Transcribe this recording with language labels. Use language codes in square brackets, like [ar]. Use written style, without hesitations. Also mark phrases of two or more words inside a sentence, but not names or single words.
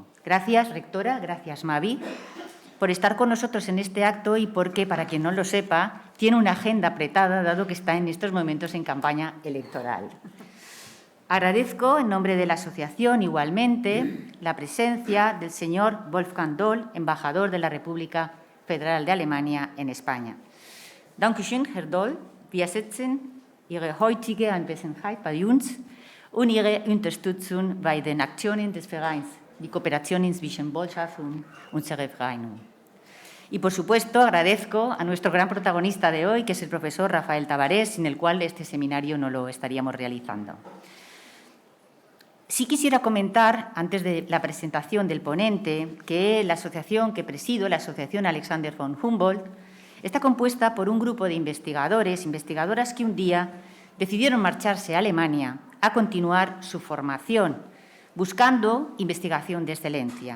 [es] Gracias, rectora, gracias, Mavi, por estar con nosotros en este acto y porque, para quien no lo sepa, tiene una agenda apretada, dado que está en estos momentos en campaña electoral. Agradezco, en nombre de la asociación, igualmente, la presencia del señor Wolfgang Doll, embajador de la República Federal de Alemania en España. [de] Dankeschön, Herr Doll. Wir schätzen Ihre heutige Anwesenheit bei uns und Ihre Unterstützung bei den Aktionen des Vereins, die Kooperation zwischen Botschaft und unserer Vereinigung. [es] Y, por supuesto, agradezco a nuestro gran protagonista de hoy, que es el profesor Rafael Tavares, sin el cual este seminario no lo estaríamos realizando. Sí quisiera comentar, antes de la presentación del ponente, que la asociación que presido, la Asociación Alexander von Humboldt, está compuesta por un grupo de investigadoras que un día decidieron marcharse a Alemania a continuar su formación, buscando investigación de excelencia.